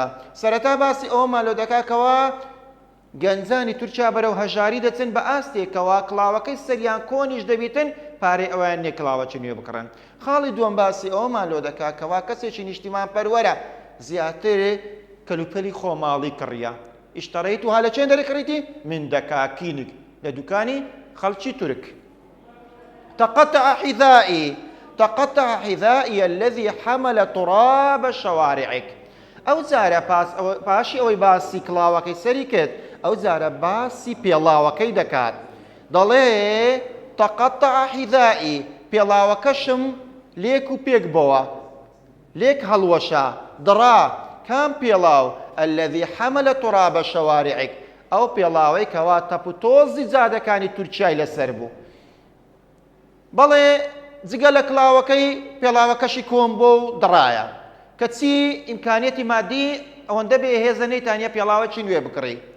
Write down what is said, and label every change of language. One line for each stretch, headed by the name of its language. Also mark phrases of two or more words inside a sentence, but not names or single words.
Central Kurdish: سەرەتا باسی ئەوەمان لۆ دەکا کەوا گەنجانی تورکیا بەرەو هەژاری دەچن بە ئاستێکەوە کڵاوەکەی سەریان کۆنیش دەبیتن پارەی ئەویان نێ کڵاوەکی نوێ بکڕن. خاڵی دووەم باسی ئەوەمان لۆ دەکا کەوا کەسێکی نیشتیمان پەروەرە زیاتر کەلوپەلی خۆماڵی کڕیە. ئیشتەڕەیتوها لە چێن دەرەکڕیتی؟
Arabic: من دەکاکینک،
Central Kurdish: لە دوکانی خەڵکی تورک.
Arabic: تقطع حذائي الذي حمل تراب شوارعك.
Central Kurdish: ئەو جارە پاشی ئەوەی باسی کڵاوەکەی سەری کرد، ئەو جارە باسی پێڵاوەکەی دەکات. دەڵێ
Arabic: تقطع حذائي،
Central Kurdish: پێڵاوەکەشم لێک و پێک بۆوە، لێک هەڵوەشە دڕا. کام پێڵاو؟
Arabic: الذي حمل تراب شوارعك،
Central Kurdish: ئەو پێڵاوەی کەوا تەپ و تۆزی جادەکانی تورکیای لەسەر بوو. بەڵێ جگە لە کڵاوەکەی پێڵاوەکەشی کۆم بۆ و دڕایە کەچی ئیمکانیەتی مادی ئەوەندە بێهێزە نەیتانیە پێڵاوەکی نوێ بکڕی.